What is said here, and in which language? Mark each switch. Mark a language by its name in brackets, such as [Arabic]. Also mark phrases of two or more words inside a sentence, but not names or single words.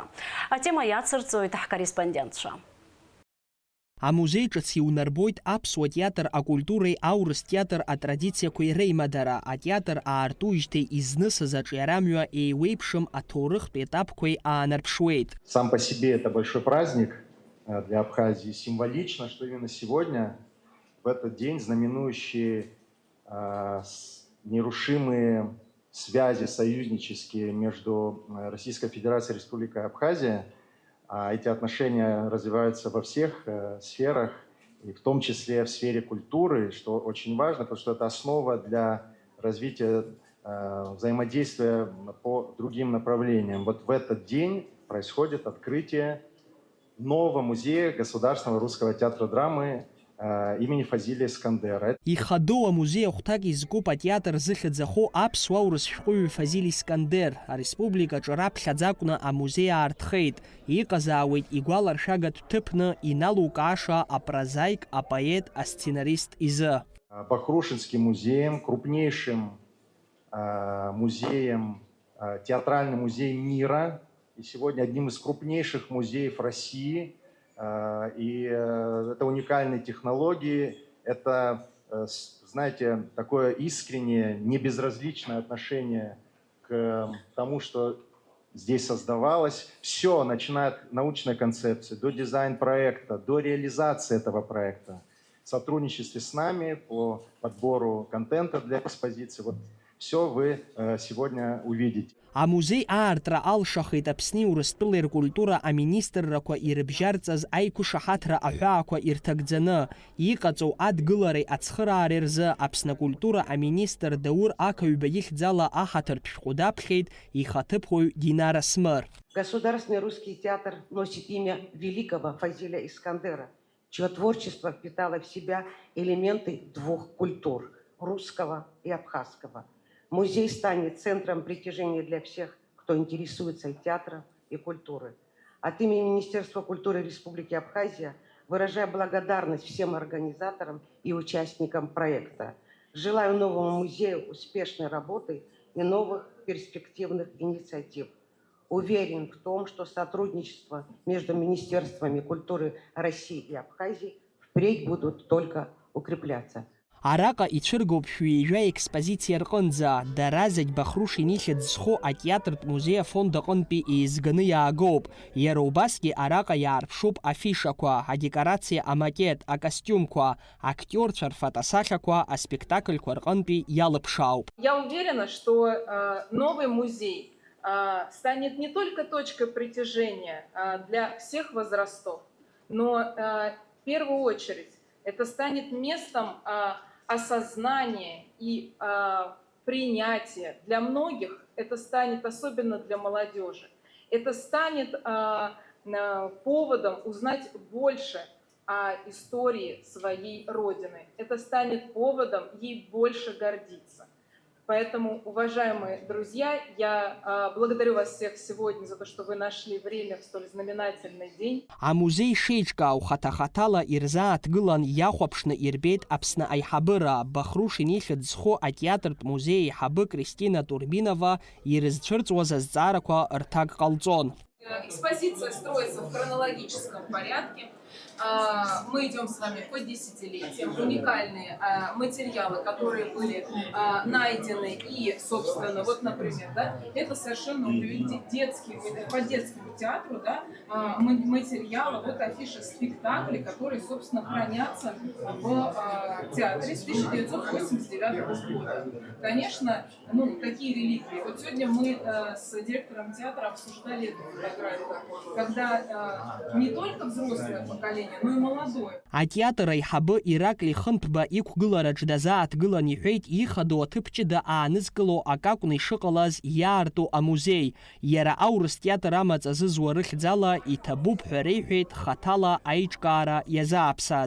[Abkhazian] Атема иацырҵоит ҳкорреспондентцәа. Амузеи ҿыц иунарбоит аԥсуа театр акультуреи аурыс театр атрадициақәеи реимадара, атеатр аартуижьҭеи изнысыз аҿиарамҩа еиуеиԥшым аҭоурыхтә етапқәеи аанарԥшуеит. [Russian] Сам по себе это большой праздник для Абхазии. Символично, что именно сегодня, в этот день, знаменующий нерушимые связи союзнические между Российской Федерацией и Республикой Абхазия, эти отношения развиваются во всех сферах, и в том числе в сфере культуры, что очень важно, потому что это основа для развития взаимодействия по другим направлениям. Вот в этот день происходит открытие нового музея Государственного русского театра драмы имени Фазилия Искандера. Ихадоу амузеи ахәҭак изкуп атеатр зыхьӡахо аԥсуа аурыс шәҟәыҩҩы Фазил Искандер. Ареспубликаҿы раԥхьаӡа акәны амузеи аартхеит. Иҟазаауеит игәаларшәагатә ҭыԥны иналукааша апрозаик, апоет, асценарист изы. Бахрушинским музеем, крупнейшим музеем, театральный музей мира, и сегодня одним из крупнейших музеев России. И это уникальные технологии, это, знаете, такое искреннее, небезразличное отношение к тому, что здесь создавалось. Все, начиная от научной концепции, до дизайн-проекта, до реализации этого проекта. В сотрудничестве с нами по подбору контента для экспозиции. Вот все вы сегодня увидите. [Abkhazian] Амузеи аартра алшахит Аԥсни Урыстәылеи ркультура аминистррақәа ирыбжьарҵаз аиқәышаҳаҭра аҳәаақәа ирҭагӡаны иҟаҵоу адгылареи ацхыраареи рзы Аԥсны акультура аминистр Даур Ақаҩба ихьӡала аҳаҭыртә шәҟәы даԥхьеит ихаҭыԥуаҩ Динара Смыр. [Russian] Государственный русский театр носит имя великого Фазиля Искандера, чье творчество впитало в себя элементы двух культур – русского и абхазского. Музей станет центром притяжения для всех, кто интересуется и театром, и культурой. От имени Министерства культуры Республики Абхазия выражаю благодарность всем организаторам и участникам проекта. Желаю новому музею успешной работы и новых перспективных инициатив. Уверен в том, что сотрудничество между Министерствами культуры России и Абхазии впредь будут только укрепляться. [Abkhazian] Араҟа ицәыргоуп шәҩеижәа експозициа рҟынӡа, дара зегь Бахрушин ихьӡ зху атеатртә музеи афонд аҟынтәи еизганы иаагоуп. Иара убасгьы араҟа иаарԥшуп афишақәа, адекорациа амакет, акостиумқәа, актиорцәа рфотосахьақәа аспектакльқәа рҟынтәи иалыԥшаауп. [Russian] Я уверена, что новый музей станет не только точкой притяжения для всех возрастов, но в первую очередь это станет местом осознания и принятия. Для многих это станет, особенно для молодежи, это станет поводом узнать больше о истории своей Родины. Это станет поводом ей больше гордиться. Поэтому, уважаемые друзья, я благодарю вас всех сегодня за то, что вы нашли время в столь знаменательный день. [Abkhazian] Амузеи шеиҿкаау хаҭа-хаҭала ирзааҭгылан иахәаԥшны ирбеит Аԥсны аиҳабыра, Бахрушин ихьӡ зху атеатртә музеи аиҳабы Кристина Турбинова ирызцәырҵуаз азҵаарақәа рҭак ҟалҵон. [Russian] Экспозиция строится в хронологическом порядке. Мы идем с вами по десятилетиям. Уникальные материалы, которые были найдены и, собственно, вот, например, да, это совершенно детский, по детскому театру, да, материалы, вот афиши спектаклей, которые, собственно, хранятся в театре с 1989 года. Конечно, такие реликвии. Вот сегодня мы с директором театра обсуждали эту фотографию, когда не только взрослое поколение, но и молодое. [Abkhazian] Атеатр аиҳабы Иракли Хынҭба иқәгылараҿ дазааҭгылан иҳәеит ихадоу аҭыԥ ҷыда аанызкыло акакәны ишыҟалаз иаарту амузеи. Иара аурыс театр амаҵ азызуа рыхьӡала иҭабуп ҳәа реиҳәеит хаҭала аиҿкаара иазааԥсаз.